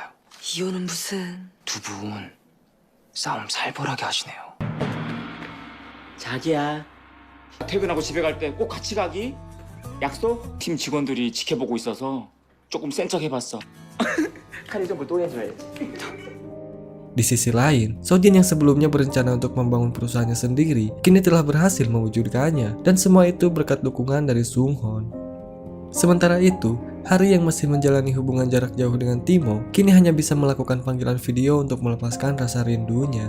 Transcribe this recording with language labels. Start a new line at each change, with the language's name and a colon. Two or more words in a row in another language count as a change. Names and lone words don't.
Korean: 이혼은 무슨? 두 분 싸움 살벌하게 하시네요. 자기야, 퇴근하고 집에 갈 때 꼭 같이 가기? 약속? 팀 직원들이 지켜보고 있어서 조금 센 척 해봤어. 카레 전부 또 해줘야지.
Indonesian: Di sisi lain, Sojin yang sebelumnya berencana untuk membangun perusahaannya sendiri, kini telah berhasil mewujudkannya, dan semua itu berkat dukungan dari Sunghon. Sementara itu, Hari yang masih menjalani hubungan jarak jauh dengan Timo, kini hanya bisa melakukan panggilan video untuk melepaskan rasa rindunya.